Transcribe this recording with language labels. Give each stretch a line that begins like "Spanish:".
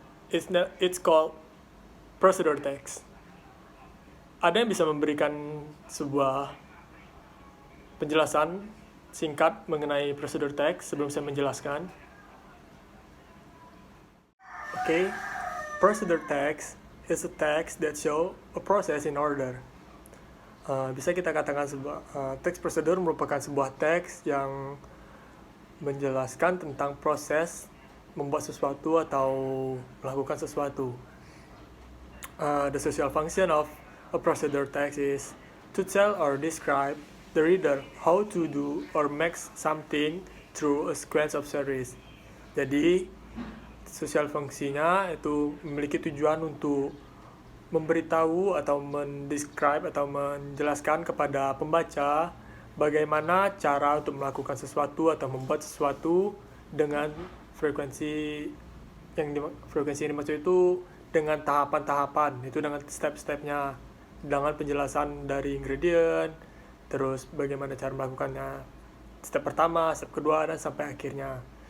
English: It's called procedure text.
Indonesian: Ada yang bisa memberikan sebuah penjelasan singkat mengenai procedure text sebelum saya menjelaskan? Oke.
English: Procedure text is a text that show a process in order.
Indonesian: Bisa kita katakan teks prosedur merupakan sebuah teks yang menjelaskan tentang proses membuat sesuatu atau melakukan sesuatu.
English: The social function of a procedure text is to tell or describe the reader how to do or make something through a sequence of series.
Indonesian: Jadi sosial fungsinya itu memiliki tujuan untuk memberitahu atau mendescribe atau menjelaskan kepada pembaca bagaimana cara untuk melakukan sesuatu atau membuat sesuatu dengan frekuensi yang dimaksud itu dengan tahapan-tahapan, itu dengan step-stepnya, dengan penjelasan dari ingredient, terus bagaimana cara melakukannya, step pertama, step kedua, dan sampai akhirnya.